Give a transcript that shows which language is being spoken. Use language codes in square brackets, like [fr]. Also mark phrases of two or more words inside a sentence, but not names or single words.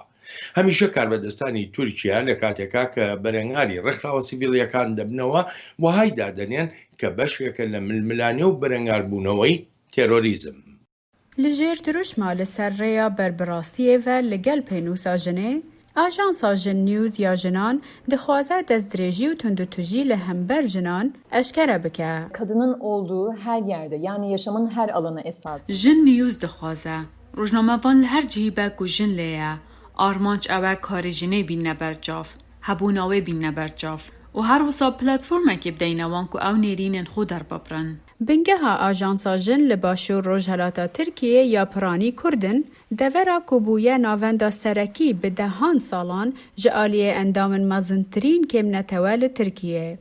[ckb] هەمیشە کاربەدەستانی تورکیا لە کاتێکا کە بەرەنگاری ڕێکخراوە سیڤیلیەکان دەبنەوە وهای دادەنێن کە بەشێکە لە ململانێ و بەرەنگاربوونەوەی تێرۆریزم. [ku] لەژێر دروشما لەسەر ڕێیا بەربڕاستیەوە لەگەڵ پێنووسا ژنێ، ئاژانسا ژن نیوز یا ژنان دixwaze destdirêjî û tundutujî li hember jinan eşkere bike. [tr] Kadının olduğu her yerde, yani yaşamın her alanı esas. [ku] Jin news dixwaze rojnamevan li her cihî be ku jin lê ye, armanc ew e karê jinê bîne berçav, hebûna wê bîne berçav û her wisa platformekê bideyne wan ku ew nêrînên xwe derbibirin. Bingeha ajansa jin li başûr Rojhelata Tirkiye ya Piranî Kurdin devera ku bûye navenda serekî bi dehan salan ji aliyê endamên mezintirîn kêmnetewe li Tirkiye.